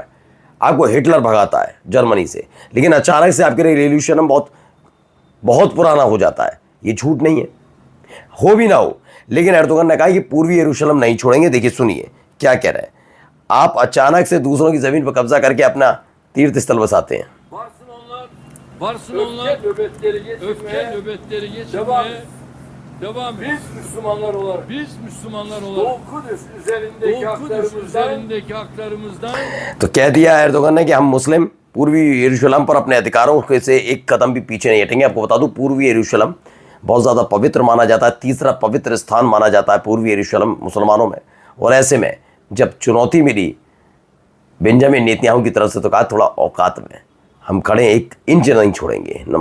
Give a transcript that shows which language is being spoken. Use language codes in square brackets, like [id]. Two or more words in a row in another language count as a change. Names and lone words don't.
[hi] आपको हिटलर भगाता है जर्मनी से। लेकिन अचानक से आपके लिए यरूशलेम बहुत पुराना हो जाता है। ये झूठ नहीं है, हो भी ना हो, लेकिन एर्दोगन ने कहा कि पूर्वी यरूशलेम नहीं छोड़ेंगे। देखिए सुनिए क्या कह रहे हैं। आप अचानक से दूसरों की ज़मीन पर कब्जा करके अपना तीर्थ स्थल बसाते हैं। [tr] Varsın onlar öfke nöbetleri geçirmeye devam Biz Müslümanlar olarak Biz Müslümanlar olarak Kudüs üzerindeki haklarımızdan [hi] तो कह दिया एर्दोगन ने कि हम मुस्लिम पूर्वी यरूशलेम पर अपने अधिकारों से एक कदम भी पीछे नहीं हटेंगे। आपको बता दूं पूर्वी यरूशलेम बहुत ज़्यादा पवित्र माना जाता है, तीसरा पवित्र स्थान माना जाता है पूर्वी यरूशलेम मुसलमानों में। और ऐसे में जब चुनौती मिली बेंजामिन नेतन्याहू की तरफ से, तो कहा थोड़ा औकात में हम खड़े, 1 इंच नहीं छोड़ेंगे।